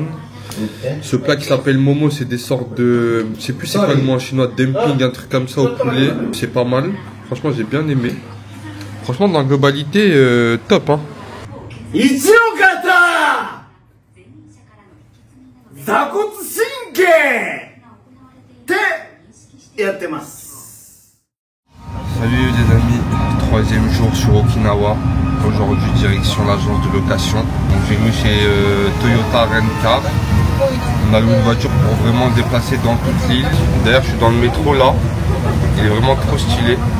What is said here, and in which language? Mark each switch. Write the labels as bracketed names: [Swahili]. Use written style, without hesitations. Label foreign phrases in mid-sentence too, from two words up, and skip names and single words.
[French] Ce plat qui s'appelle Momo, c'est des sortes de... Je sais plus c'est quoi le mot en chinois, dumpling, un truc comme ça au poulet. C'est pas mal. Franchement, j'ai bien aimé. Franchement, dans la globalité, top, hein. [Japanese] 座骨神経ってやってます。 [French] Salut les amis, troisième jour sur Okinawa. Aujourd'hui direction l'agence de location. Donc j'ai loué chez Toyota Rent-Car. On a loué une voiture pour vraiment se déplacer dans toute l'île. D'ailleurs je suis dans le métro là. Il est vraiment trop stylé.